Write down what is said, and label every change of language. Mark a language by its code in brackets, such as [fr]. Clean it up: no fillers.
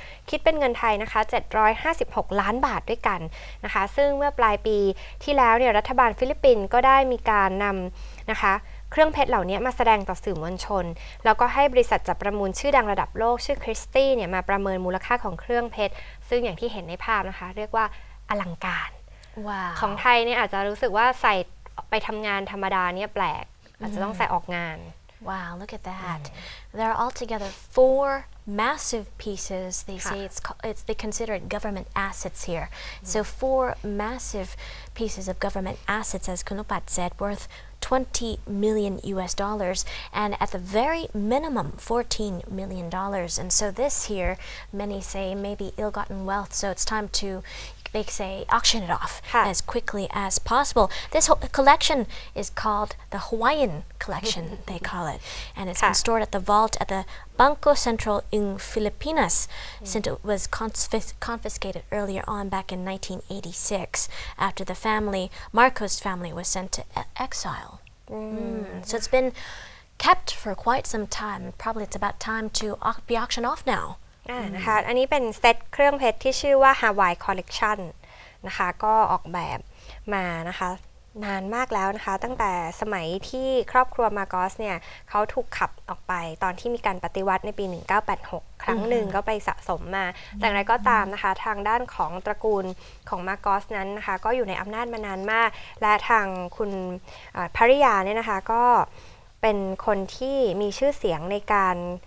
[th] คิดเป็นเงินไทยนะคะ756 ล้านบาทด้วยกันนะคะซึ่งเมื่อปลายปีที่แล้วเนี่ยรัฐบาลฟิลิปปินส์ก็ได้มีการนำนะคะเครื่องเพชรเหล่านี้มาแสดงต่อสื่อมวลชนแล้วก็ให้บริษัทจัดประมูลชื่อดังระดับโลกชื่อคริสตี้เนี่ยมาประเมินมูลค่าของเครื่องเพชรซึ่งอย่างที่เห็นในภาพนะคะเรียกว่าอลังการของไทยเนี่ยอาจจะรู้สึกว่าใส่ไปทำงานธรรมดาเนี่ยแปลกอาจจะต้องใส่ออกงาน [en] Wow, look at that. There are altogether 4 massive pieces. They say they consider it government assets here. So 4 massive pieces of government assets, as Kunupat said, worth $20 million and at the very minimum $14 million. And so this here, many say, may be ill-gotten wealth. So it's time to, they say, auction it off as quickly as possible. This whole collection is called the Hawaiian collection, they call it. And it's been stored at the vault at the Bangko Central in Filipinas since it was confiscated earlier on back in 1986 after the family, Marcos family, was sent to exile. So it's been kept for quite some time. Probably it's about time to be auctioned off now. [th] นะคะอันนี้เป็นเซตเครื่องเพชรที่ชื่อว่า Hawaii Collection นะคะก็ออกแบบมานะคะนานมากแล้วนะคะตั้งแต่สมัยที่ครอบครัวมาโกสเนี่ยเขาถูกขับออกไปตอนที่มีการปฏิวัติในปี 1986 ครั้งหนึ่งก็ไปสะสมมาแต่อย่างไรก็ตามนะคะทางด้านของตระกูลของมาโกสนั้นนะคะก็อยู่ในอำนาจมานานมากและทางคุณภริยาเนี่ยนะคะก็เป็นคนที่มีชื่อเสียงในการ